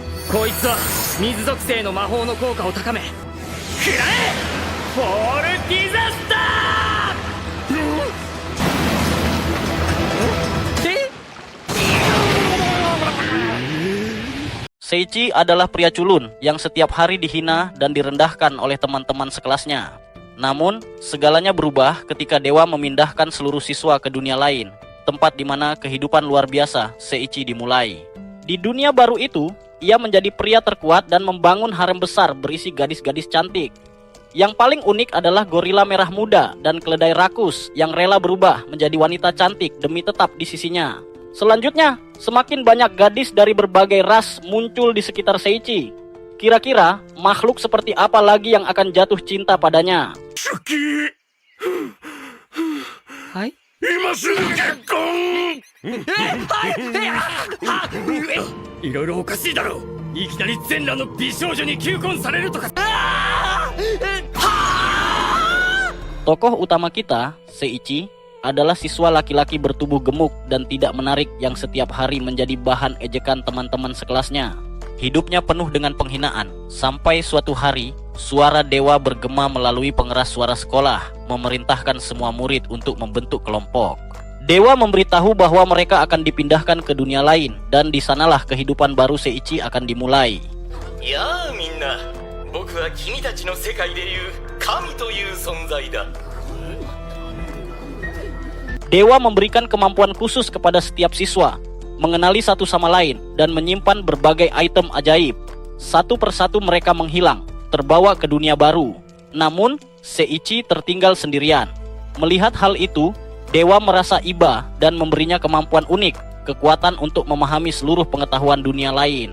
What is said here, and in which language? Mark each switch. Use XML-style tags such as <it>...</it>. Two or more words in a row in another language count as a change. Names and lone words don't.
<ja>こいつは水属性の魔法の効果を高め、食らえフォールディザスター。</ja> <id>Seiichi adalah pria culun yang setiap hari dihina dan direndahkan oleh teman-teman sekelasnya. Namun, segalanya berubah ketika dewa memindahkan seluruh siswa ke dunia lain, tempat di mana kehidupan luar biasa Seiichi dimulai. Di dunia baru itu, ia menjadi pria terkuat dan membangun harem besar berisi gadis-gadis cantik. Yang paling unik adalah gorila merah muda dan keledai rakus yang rela berubah menjadi wanita cantik demi tetap di sisinya. Selanjutnya, semakin banyak gadis dari berbagai ras muncul di sekitar Seiichi. Kira-kira makhluk seperti apa lagi yang akan jatuh cinta padanya?</id> <ja>Hai? いろいろおかしいだろう。いきなり全裸の美少女に求婚されるとか。</ja> <id>Tokoh utama kita, Seiichi, adalah siswa laki-laki bertubuh gemuk dan tidak menarik yang setiap hari menjadi bahan ejekan teman-teman sekelasnya. Hidupnya penuh dengan penghinaan, sampai suatu hari, suara dewa bergema melalui pengeras suara sekolah, memerintahkan semua murid untuk membentuk kelompok. Dewa memberitahu bahwa mereka akan dipindahkan ke dunia lain, dan di sanalah kehidupan baru Seiichi akan dimulai.</id> <ja>Ya, みんな。僕は君たちの世界で言う神という存在だ.</ja> <id>Dewa memberikan kemampuan khusus kepada setiap siswa, mengenali satu sama lain, dan menyimpan berbagai item ajaib. Satu persatu mereka menghilang, terbawa ke dunia baru. Namun, Seiichi tertinggal sendirian. Melihat hal itu, Dewa merasa iba dan memberinya kemampuan unik, kekuatan untuk memahami seluruh pengetahuan dunia lain.</id>